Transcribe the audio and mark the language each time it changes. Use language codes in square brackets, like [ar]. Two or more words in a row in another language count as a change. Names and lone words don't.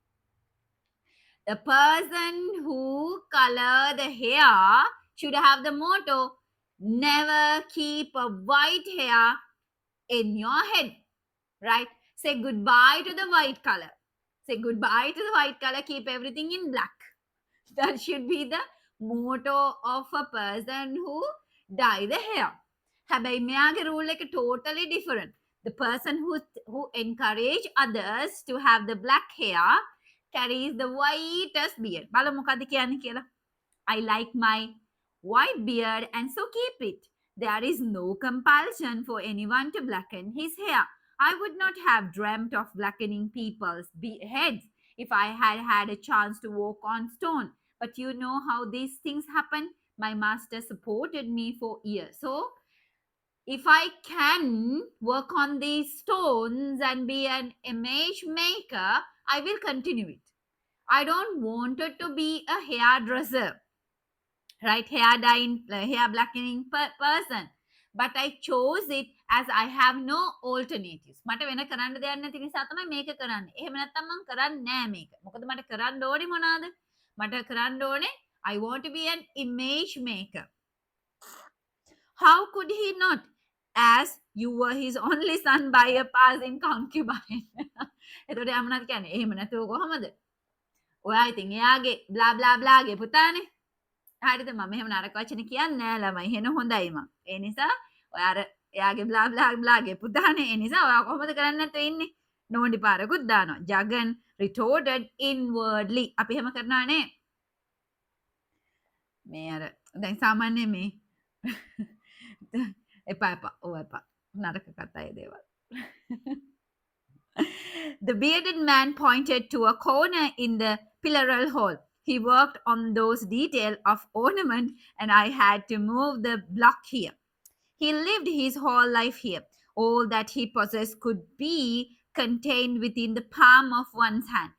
[en] The person who color the hair should have the motto, never keep a white hair in your head, right? Say goodbye to the white color. Say goodbye to the white color, keep everything in black. That should be the motto of a person who dye the hair. [si] හැබැයි මෙයාගේ rule එක [en] totally different. The person who encourage others to have the black hair carries the whitest beard. [si] බලමු මොකද්ද කියන්නේ කියලා. [en] I like my white beard and so keep it. There is no compulsion for anyone to blacken his hair. I would not have dreamt of blackening people's heads if I had had a chance to walk on stone. But you know how these things happen. My master supported me for years. So if I can work on these stones and be an image maker, I will continue it. I don't want it to be a hairdresser, right? Hair dyeing, hair blackening person. But I chose it as I have no alternatives. [si] මට වෙන කරන්න දෙයක් නැති නිසා තමයි මේක කරන්නේ. එහෙම නැත්නම් මම කරන්නේ නෑ මේක. මොකද මට කරන්න ඕනේ මොනවාද? මට කරන්න ඕනේ [en] I want to be an image maker. How could he not? As you were his only son by a passing concubine. [si] එතකොට යා මොනවද කියන්නේ? එහෙම නැතුව කොහමද? ඔයා ඉතින් එයාගේ [en] blah blah blah [si] ගේ පුතානේ. හරිද? මම එහෙම නරක වචන කියන්නේ නෑ ළමයි. එහෙනම් හොඳයි මං. ඒ නිසා ඔයා අර එයාගේ [en] blah blah blah [si] ගේ පුතානේ. ඒ නිසා ඔයා කොහොමද කරන්නේ නැතුව ඉන්නේ? නෝන්ඩි පාරකුත් දානවා. [en] Jagan retorted inwardly. [si] අපි එහෙම කරනවා නේ. මේ අර දැන් සාමාන්‍ය මේ එපා එපා නරක කතා ඒ දේවල්. [en] The bearded man pointed to a corner in the pilloral hall. He worked on those details of ornament and I had to move the block here. He lived his whole life here. All that he possessed could be contained within the palm of one's hand.